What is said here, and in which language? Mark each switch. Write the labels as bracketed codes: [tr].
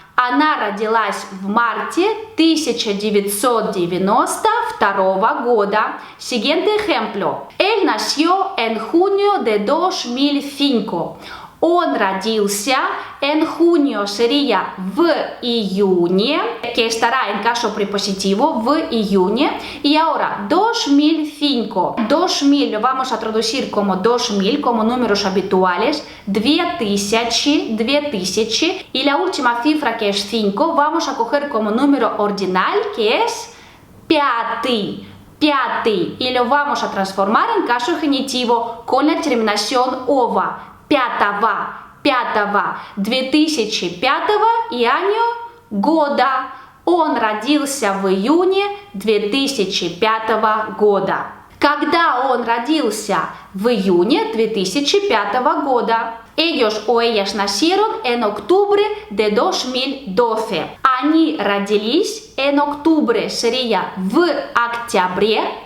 [ru] Она родилась в марте 1992 года. [es] Siguiente ejemplo. Él nació en junio de 2005. [ru] Он родился, [es] en junio sería [ru] в июне, [es] que estará en caso prepositivo, в июне. Y ahora, 2005. 2000 lo vamos a traducir como 2000, como números habituales. 2000. Y la última cifra, que es 5, vamos a coger como número ordinal, que es пятый. Y lo vamos a transformar en caso genitivo con la terminación ова. [ru] Пятого. 2005 и año года. Он родился в июне 2005 года. Когда он родился? В июне 2005 года. [es] Ellos o ellas nacieron en octubre de 2012. [ru] Они родились [es] en octubre, sería [ru] в октябре.